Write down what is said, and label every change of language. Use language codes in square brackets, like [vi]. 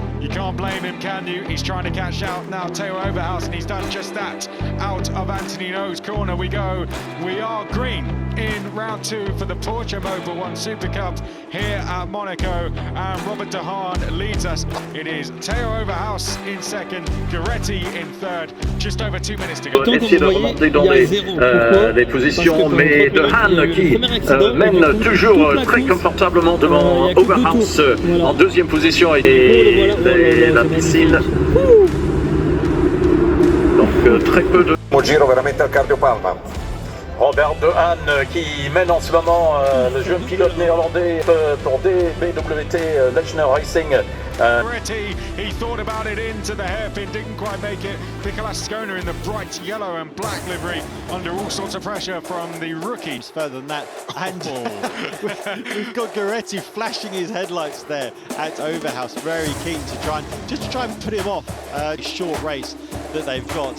[en] You can't blame him, can you? He's trying to catch out now Theo Overhouse, and he's done just that. Out of Anthony No's corner we go. We are green in round 2 for the Porsche Mobil 1 Super Cup here at Monaco, and Robert De Haan leads us. It is Theo Overhouse in second, Gueretti in third. Just over 2 minutes to go. [fr] Essayer de remonter dans les positions, mais De Haan qui mène toujours très confortablement devant Overhouse en deuxième position et la piscine. Donc très peu de... [it] Un giro veramente al cardiopalma. [fr] Robert De Haan qui mène en ce moment le jeune pilote néerlandais pour DBWT Lechner Racing. [en] He thought about it into the hairpin, didn't quite make it. Nicolas Skona in the bright yellow and black livery under all sorts of pressure from the rookies. Further than that, and we've got Gueretti flashing his headlights there at Overhouse, very keen to try and put him off short race that they've got.